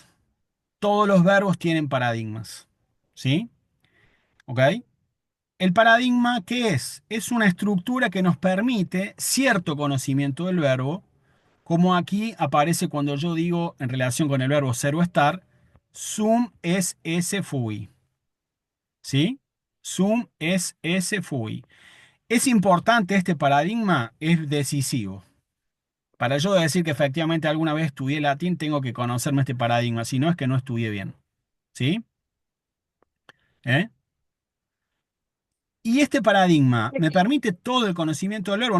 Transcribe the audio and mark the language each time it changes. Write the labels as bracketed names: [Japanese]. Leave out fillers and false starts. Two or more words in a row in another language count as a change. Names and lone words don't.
[Spanish] Todos los verbos tienen paradigmas, ¿sí? ¿Ok? El paradigma, ¿qué es? Es una estructura que nos permite cierto conocimiento del verbo, como aquí aparece cuando yo digo en relación con el verbo ser o estar, [Latin] sum es esse fui. ¿Sí? Sum es esse fui. [Spanish] ¿Es importante este paradigma? Es decisivo. Para yo decir que efectivamente alguna vez estudié latín, tengo que conocerme este paradigma, si no es que no estudié bien. ¿Sí? ¿Eh? Y este paradigma me permite todo el conocimiento del verbo.